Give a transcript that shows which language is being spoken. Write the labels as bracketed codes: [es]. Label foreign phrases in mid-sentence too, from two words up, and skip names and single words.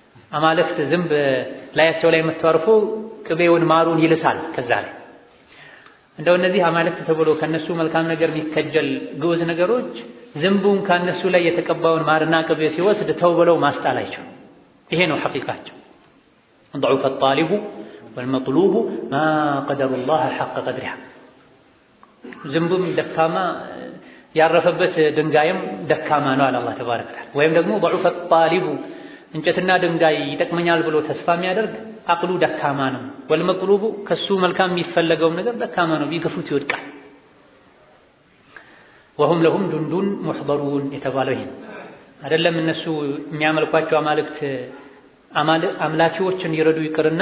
[am] አማልክት ዝንብ ላያቸው ላይ የምታርፈው ቅቤውን ማሩን ይልሳል። ከዛ ላይ እንደው እነዚህ አማልክት ተብሎ ከነሱ መልካም ነገር የሚከጀል ግዑዝ ነገሮች ዝንቡን ከነሱ ላይ የተቀባውን ማርና ቅቤ ሲወስድ ተው ብለው ማስጣል አይችሉም። ይሄ ነው ሐቂቃቸው። [ar] ضعف الطالب والمطلوب ما قدر الله حق قدره [am] ዝንቡም ደካማ ያረፈበት ድንጋይም ደካማ ነው አለ [ar] الله تبارك وتعالى። [am] ወይም ደግሞ [ar] ضعف الطالب [am] እንጨትና ድንጋይ ይጠቅመኛል ብሎ ተስፋ የሚያደርግ አቅሉ ደካማ ነው። ወልመጥሉቡ ከሱ መልካም የሚፈለገው ነገር ደካማ ነው፣ ቢገፉት ይወድቃል። [ar] وهم لهم جند محضرون [am] የተባለው ይሄ አይደለም። እነሱ የሚያመልኳቸው አማልክት አምላኪዎችን ይረዱ ይቅርና